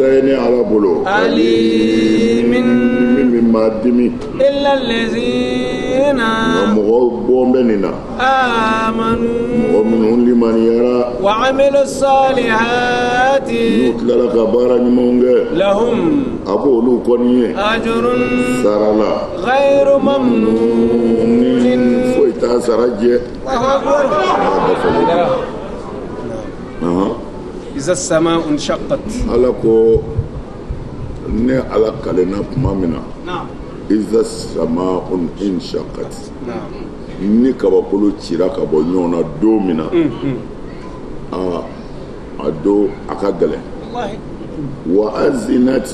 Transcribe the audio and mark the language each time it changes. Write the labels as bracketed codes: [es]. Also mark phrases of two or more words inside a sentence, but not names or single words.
[ar] أليم إلا الذين الذين آمنوا وعملوا الصالحات لهم أجر غير ممنون. إذا السماء انشقت. [bm] ne ala kalena tuma min na [ar] إذا السماء انشقت [bm] ni kabakolo cira ka bɔ ɲɔgɔn na don min na a don a ka gɛlɛn wa azinati